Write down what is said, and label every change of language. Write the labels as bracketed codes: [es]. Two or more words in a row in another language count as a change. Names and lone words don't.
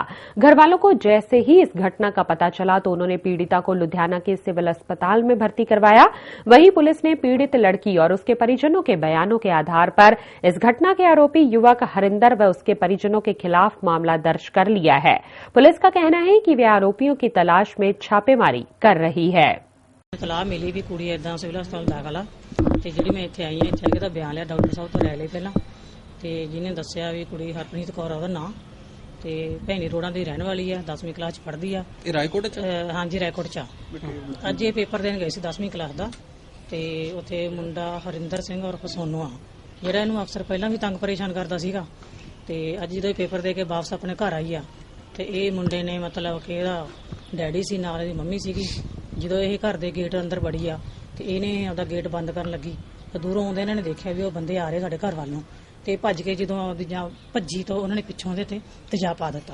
[hi] घर वालों को जैसे ही इस घटना का पता चला तो उन्होंने पीड़िता को लुधियाना के सिविल अस्पताल में भर्ती करवाया। वहीं पुलिस ने पीड़ित लड़की और उसके परिजनों के बयानों के आधार पर इस घटना के आरोपी युवक हरिंदर व उसके परिजनों के खिलाफ मामला दर्ज कर लिया है। पुलिस का कहना है कि वे आरोपियों की तलाश में छापेमारी कर रही है। [pa] ਇਤਲਾਹ ਮਿਲੀ ਭੀ ਕੁੜੀ ਇਦਾਂ ਸਿਵਲ ਹਸਪਤਾਲ ਦਾਖ਼ਲ ਆ ਤੇ ਜਿਹੜੀ ਮੈਂ ਇੱਥੇ ਆਈ ਹਾਂ, ਇੱਥੇ ਆਕੇ ਦਾ ਬਿਆਨ ਲਿਆ, ਡਾਕਟਰ ਸਾਹਬ ਤੋ ਲੈ ਲਏ ਪਹਿਲਾਂ ਤੇ ਜਿਹਨੇ ਦੱਸਿਆ ਭੀ ਕੁੜੀ ਹਰਪ੍ਰੀਤ ਕੌਰ ਓਹਦਾ ਨਾਂ ਤੇ ਭੈਣੀ ਰੋਡਾਂ ਦੀ ਰਹਿਣ ਵਾਲੀ ਆ, 10ਵੀਂ ਕਲਾਸ ਚ ਪੜ੍ਹਦੀ ਆ। ਇਹ ਰਾਏਕੋਟ ਚ ਹਾਂ ਜੀ ਰਾਏਕੋਟ ਚ ਅੱਜ ਯੇ ਪੇਪਰ ਦੇਣ ਗਏ ਸੀ 10ਵੀਂ ਕਲਾਸ ਦਾ ਤੇ ਉੱਥੇ ਮੁੰਡਾ ਹਰਿੰਦਰ ਸਿੰਘ ਔਰ ਸੋਨੂ ਆ ਜਿਹੜਾ ਇਹਨੂੰ ਅਕਸਰ ਪਹਿਲਾਂ ਵੀ ਤੰਗ ਪਰੇਸ਼ਾਨ ਕਰਦਾ ਸੀਗਾ ਤੇ ਅੱਜ ਜਦੋਂ ਪੇਪਰ ਦੇ ਕੇ ਵਾਪਸ ਆਪਣੇ ਘਰ ਆਈ ਆ ਤੇ ਇਹ ਮੁੰਡੇ ਨੇ ਮਤਲਬ ਕਿ ਇਹਦਾ ਡੈਡੀ ਸੀ ਨਾਲ ਇਹਦੀ ਮੰਮੀ ਸੀਗੀ। ਜਦੋਂ ਇਹ ਘਰ ਦੇ ਗੇਟ ਅੰਦਰ ਵੜੀ ਆ ਤੇ ਇਹਨੇ ਆਪਦਾ ਗੇਟ ਬੰਦ ਕਰਨ ਲੱਗੀ ਤੇ ਦੂਰੋਂ ਆਉਂਦੇ ਇਹਨਾਂ ਨੇ ਦੇਖਿਆ ਵੀ ਉਹ ਬੰਦੇ ਆ ਰਹੇ ਸਾਡੇ ਘਰ ਵੱਲ ਨੂੰ ਤੇ ਭੱਜ ਕੇ ਜਦੋਂ ਆਪਦੀ ਜਾਂ ਭੱਜੀ ਤਾਂ ਉਹਨਾਂ ਨੇ ਪਿੱਛੋਂ ਉਹਦੇ ਤੇ ਤੇਜ਼ਾਬ ਪਾ ਦਿੱਤਾ।